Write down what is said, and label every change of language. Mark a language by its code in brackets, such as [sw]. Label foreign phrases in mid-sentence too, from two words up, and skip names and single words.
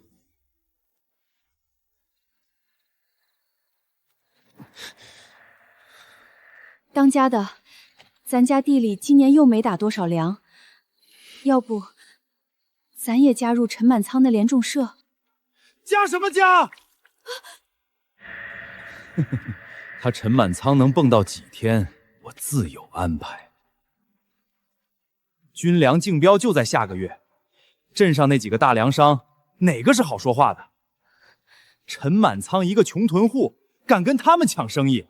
[zh] 當家的，咱家地裡今年又沒打多少糧。要不，咱也加入陳滿倉的連種社？加什麼加？他陳滿倉能蹦到幾天， 我自有安排。军粮竞标就在下个月，镇上那几个大粮商哪个是好说话的？陈满仓一个穷屯户，敢跟他们抢生意？